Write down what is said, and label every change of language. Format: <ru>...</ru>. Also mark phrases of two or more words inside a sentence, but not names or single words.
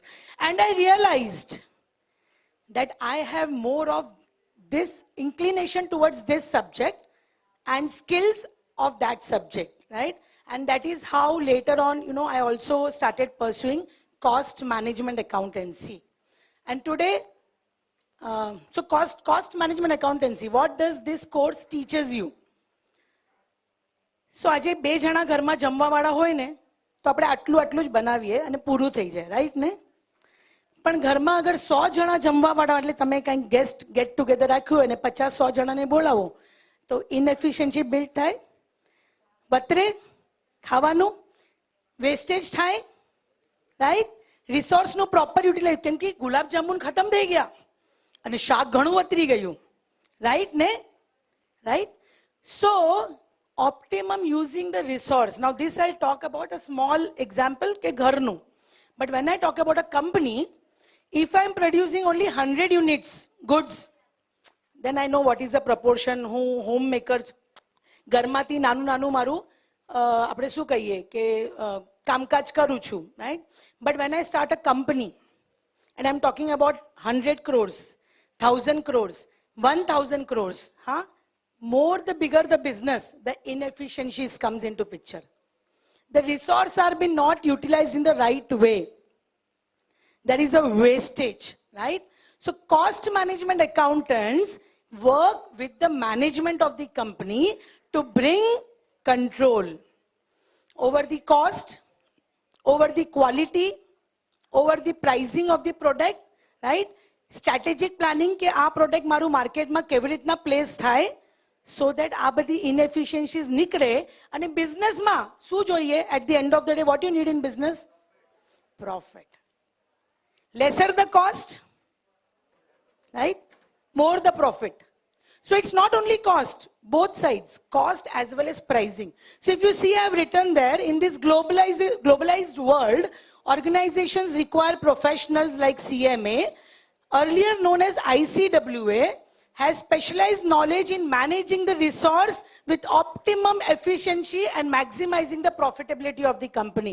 <en>And I realized that I have more of this inclination towards this subject and skills of that subject, right? And that is how later on, you know, I also started pursuing cost management accountancy. And today, so cost management accountancy, what does this course teaches you?</en> <gu>So આજે બે જણા ઘરમાં જમવા વાળા હોય ને તો આપણે આટલું આટલું જ બનાવીએ અને પૂરું થઈ જાય, રાઈટ ને? પણ ઘરમાં અગર 100 જણા જમવા વાળા એટલે તમે કંઈક</gu> <en>guest get together</en> <gu>રાખ્યું અને 50-100 જણાને બોલાવો તો</gu> <en>inefficiency build</en> <gu>થાય, બતરે ખાવાનું વેસ્ટેજ થાય, રાઈટ? રિસોર્સનું</gu> <en>proper utilize,</en> <gu>કેમ કે ગુલાબજાંબુન ખતમ થઈ ગયા અને શાક ઘણું વતરી ગયું, રાઈટ ને? રાઈટ.</gu> <en>સો optimum using the resource. Now this I'll talk about a small example</en> <gu>કે ઘરનું.</gu> <en>But when I talk about a company, if I'm producing only 100 units goods, then I know what is the proportion.</en> <gu>હું homemaker ઘરમાંથી નાનું નાનું મારું આપણે શું કહીએ કે કામકાજ કરું છું, right?</gu> <en>But when I start a company and I'm talking about 100 crores, 1000 crores, 1000 crores, huh? More the bigger the business, the inefficiencies comes into picture. The resource are being not utilized in the right way. There is a wastage, right? So cost management accountants work with the management of the company to bring control over the cost, over the quality, over the pricing of the product, right? Strategic planning</en> <gu>ke આ product મારું માર્કેટમાં કેવી રીતના પ્લેસ થાય,</gu> <en>so that</en> <gu>આ બધી inefficiencies નીકળે અને બિઝનેસમાં શું જોઈએ?</gu> <en>At the end of the day, what you need in business? Profit. Lesser the cost, right? More the profit. So it's not only cost, both sides, cost as well as pricing. So if you see, I have written there, in this globalized world, organizations require professionals like CMA, earlier known as ICWA, has specialized knowledge in managing the resource with optimum efficiency and maximizing the profitability of the company.</en>